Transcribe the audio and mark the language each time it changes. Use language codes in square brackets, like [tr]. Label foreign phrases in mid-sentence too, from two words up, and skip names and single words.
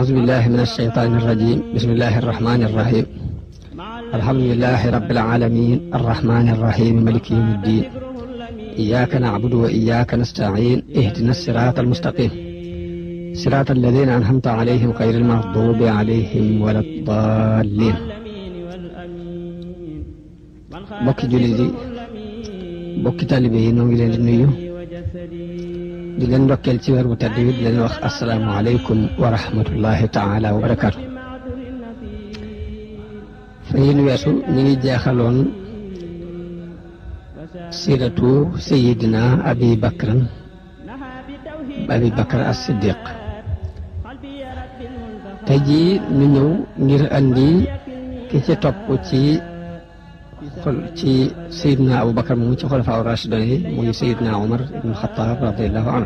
[ar] أعوذ بالله من الشيطان الرجيم بسم الله الرحمن الرحيم الحمد لله رب العالمين الرحمن الرحيم مالك يوم الدين إياك نعبد وإياك نستعين اهدنا الصراط المستقيم صراط الذين أنعمت عليهم غير المغضوب عليهم ولا الضالين [wo] bokki jullit yi bokki taalibe yi noo ngi leen di nuyu di leen ndokkeel ci weer bu tedd wi di leen wax [ar] السلام عليكم ورحمة الله تعالى وبركاته. [wo] fa yéen weesu ñu ngi jeexaloon siiratu sayidina abi bakr as-siddiq tey jii ñu ñëw ngir andi ki ci topp ci sayidina abu bakar moomu ci [ar] خلفاء راشدون [wo] yi muy sayidina omar ibn xataab [ar] رضي الله عنه.